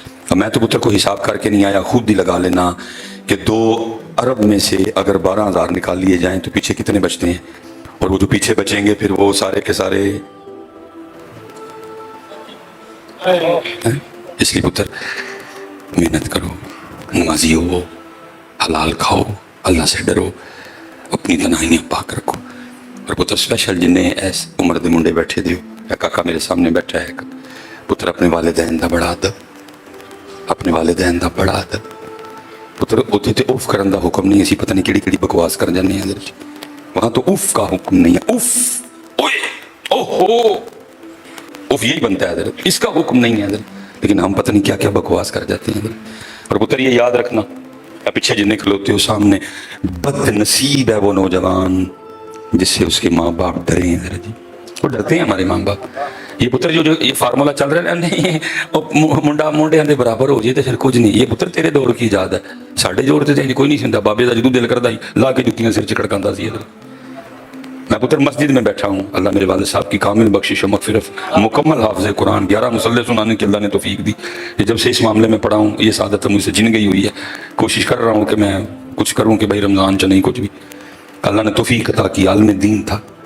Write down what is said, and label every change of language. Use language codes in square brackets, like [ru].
[ur] اب میں تو پتر کو حساب کر کے نہیں آیا, خود بھی لگا لینا کہ 2 ارب میں سے اگر 12,000 نکال لیے جائیں تو پیچھے کتنے بچتے ہیں, اور وہ جو پیچھے بچیں گے پھر وہ سارے کے سارے. اس لیے پتر محنت کرو, نمازی ہو, حلال کھاؤ, اللہ سے ڈرو, اپنی تنہائیاں پاک رکھو. [pa] اور پتر اسپیشل جن ایس عمر دے منڈے بیٹھے دیو, کاکا میرے سامنے بیٹھا ہے پتر, اپنے والدین دا بڑا ادب, اپنے والدین دا بڑا ادب. پتر اتنے تو اف کرن دا حکم نہیں, اسی پتہ نہیں کیڑی کیڑی بکواس کر جانے ہیں [ur] وہاں تو اف کا حکم نہیں ہے. اف اوئے اوہو اف یہی بنتا ہے حضرت, اس کا حکم نہیں ہے حضرت, لیکن ہم پتہ نہیں کیا کیا بکواس کر جاتے ہیں حضرت. اور پتر یہ یاد رکھنا, [pa] پیچھے جن کھلوتے ہو سامنے, [ur] بد نصیب ہے وہ نوجوان جس سے اس کے ماں باپ ڈرے ہیں حضرت جی. وہ ڈرتے ہیں ہمارے ماں باپ. یہ پتر جو یہ فارمولہ چل رہا ہے نہیں منڈا منڈے دے برابر ہو جائے تو پھر کچھ نہیں. یہ پتر تیرے دور کی ایجاد ہے, [pa] ساڈے دور تے کوئی نہیں سنتا. بابے دا جدوں دل کردا لا کے جتیاں سر چکڑکاندا سی. [ur] میں پتر مسجد میں بیٹھا ہوں, اللہ میرے والد صاحب کی کامل بخشش و مغفرت, مکمل حافظ قرآن, 11 مصلے سنانے کی اللہ نے توفیق دی. جب سے اس معاملے میں پڑھا ہوں یہ سعادت مجھ سے جن گئی ہوئی ہے. کوشش کر رہا ہوں کہ میں کچھ کروں کہ بھائی رمضان چ نہیں کچھ بھی. اللہ نے توفیق عطا کی, عالم دین تھا.